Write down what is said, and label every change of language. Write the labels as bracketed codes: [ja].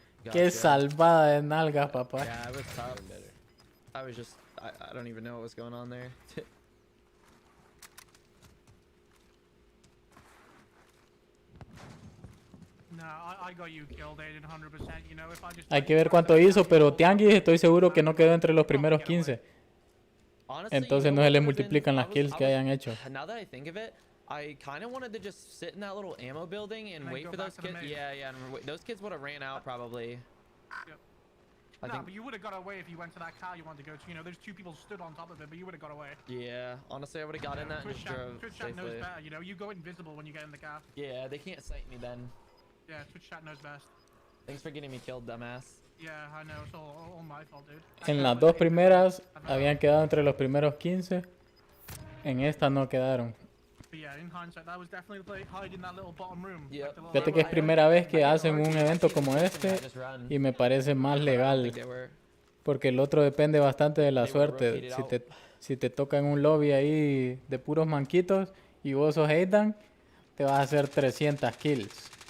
[es] Qué salvada de nalgas, papá. [en] Yeah, it was tough. I was just I don't even know what was going on there. No, I got you killed, Aiden, 100%. You know, if I just. [es] Hay que ver cuánto hizo, pero Tianguis estoy seguro que no quedó entre los primeros 15. Entonces no se le multiplican las kills que hayan hecho. [en] Now that I think of it, I kind of wanted to just sit in that little ammo building and wait for those kids. Yeah, and those kids would have ran out probably. Yep. I No, think. but you would have got away if you went to that car you wanted to go to. You know, there's two people stood on top of it, but you would have got away. Yeah, honestly, I would have got in that and just drove Twitch chat knows safely. better. You know, you go invisible when you get in the car. Yeah, they can't sight me then. Yeah, Twitch chat knows best. Thanks for getting me killed, dumbass. Yeah, I know. It's all my fault, dude. [es] En las dos primeras habían quedado entre los primeros 15. En esta no quedaron. [en] But yeah, in hindsight, that was definitely the play. Hide in that little bottom room. Yep. Like the little [es] Fíjate que es primera vez que hacen un evento como este y me parece más legal. Porque el otro depende bastante de la suerte. Si te toca en un lobby ahí de puros manquitos y vos sos Aidan, te vas a hacer 300 kills.